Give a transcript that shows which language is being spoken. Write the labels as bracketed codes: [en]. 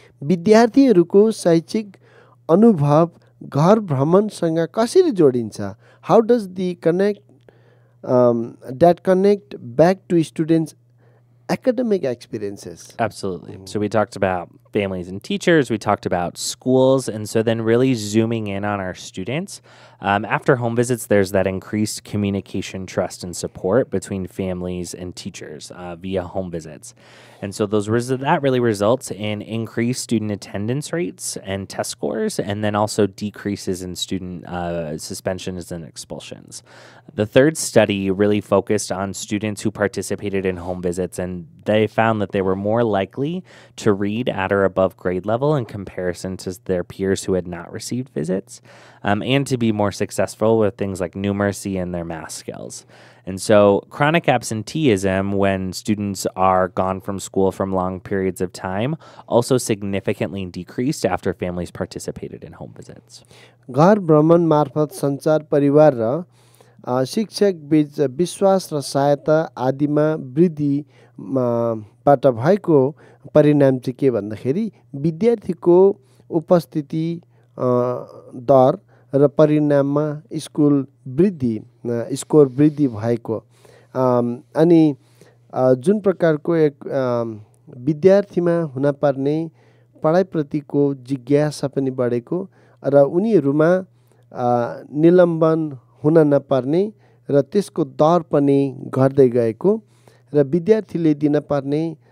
[ne] विद्यार्थीहरूको शैक्षिक अनुभव घर भ्रमणसँग कसरी जोडिन्छ? [en] How does the connect that connect back to students' academic experiences? Absolutely. So we talked about families and teachers, we talked about schools, and so then really zooming in on our students. After home visits, there's that increased communication, trust, and support between families and teachers via home visits. And so that really results in increased student attendance rates and test scores, and then also decreases in student suspensions and expulsions. The third study really focused on students who participated in home visits, and they found that they were more likely to read at or above grade level in comparison to their peers who had not received visits, and to be more successful with things like numeracy and their math skills. And so chronic absenteeism, when students are gone from school from long periods of time, also significantly decreased after families participated in home visits. [ne] घर भ्रमण मार्फत सञ्चार परिवार र शिक्षक बीच विश्वास र सहायता आदिमा वृद्धि बाट भएको परिणाम चाहिँ के भन्दाखेरि विद्यार्थीको उपस्थिति दर र परिणाममा स्कोर वृद्धि भएको अनि जुन प्रकारको एक विद्यार्थीमा हुनपर्ने पढाइप्रतिको जिज्ञासा पनि बढेको र उनीहरूमा निलम्बन हुन नपर्ने र त्यसको दर पनि घट्दै गएको र विद्यार्थीले दिनपर्ने